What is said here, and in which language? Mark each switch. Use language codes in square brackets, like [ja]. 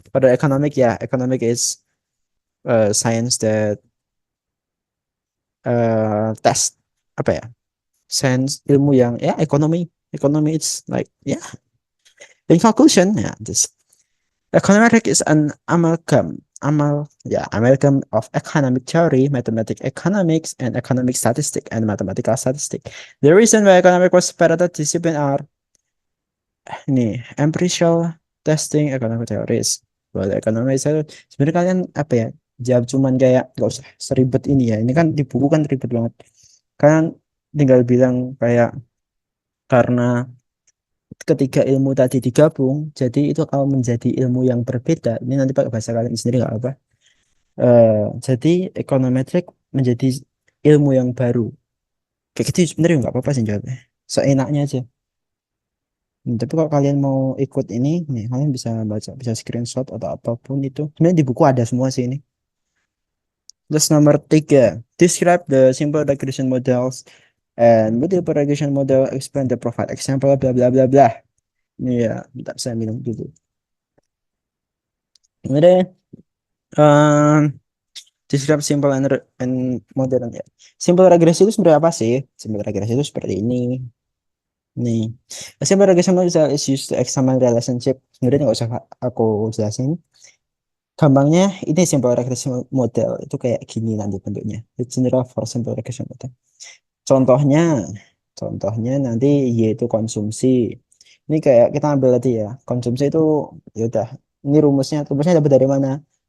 [en] For the economic, yeah, economic is science that test [id] apa ya, [en] sense [id] ilmu yang ya ekonomi [en] it's like yeah, in conclusion yeah, this econometric is an amalgam of economic theory, mathematical economics, and economic statistic and mathematical statistic. The reason why economic was separated discipline are [id] ini [en] empirical testing, economic theories. [id] Well, ekonomi itu sebenarnya kalian apa ya, jawab cuman kayak gak usah seribet ini ya, ini kan di buku kan ribet banget, kalian tinggal bilang kayak karena ketiga ilmu tadi digabung, jadi itu akan menjadi ilmu yang berbeda. Ini nanti pakai bahasa kalian sendiri nggak apa. Jadi econometric menjadi ilmu yang baru. Kayak gitu sebenarnya nggak apa-apa sih jawabnya. Seenaknya aja. Tapi kalau kalian mau ikut ini, nih kalian bisa baca, bisa screenshot atau apapun itu. Sebenarnya di buku ada semua sih ini. Terus nomor 3, [en] describe the simple regression models and multiple regression model, explain the profile example, bla bla bla bla. [id] Iya, bentar saya minum dulu. Kemudian, [en] describe simple and modern [id] ya. Simple regresi itu sebenarnya apa sih? Simple regresi itu seperti ini. Nih, [en] a simple regression model is used to examine relationship. [id] Sebenarnya nggak usah aku jelasin. Gampangnya, ini simple regression model itu kayak gini nanti bentuknya. [en] It's general for simple regression model. [id] Contohnya, contohnya nanti yaitu konsumsi. Ini kayak kita ambil tadi ya, konsumsi itu ya udah. Ini rumusnya dapat dari mana?